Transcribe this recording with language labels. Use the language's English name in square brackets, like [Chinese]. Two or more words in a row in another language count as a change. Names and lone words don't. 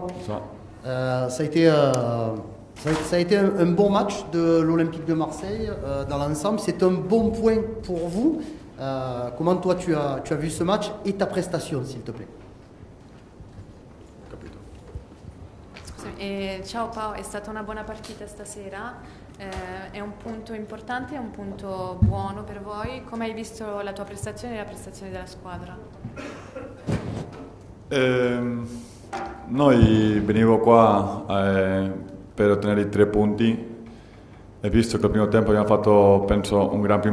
[French] Bonsoir. Ça a été un bon match de l'Olympique de Marseille dans l'ensemble. C'est un bon point pour vous. Comment toi tu as vu ce match et ta prestation, s'il te plaît? [Italian] Ciao Pao, è stata una buona partita stasera, è un punto importante, è un punto buono per voi. Come hai visto la tua prestazione e la prestazione della squadra? Noi venivo qua per ottenere i 3 punti e visto che al primo tempo abbiamo fatto, penso, un gran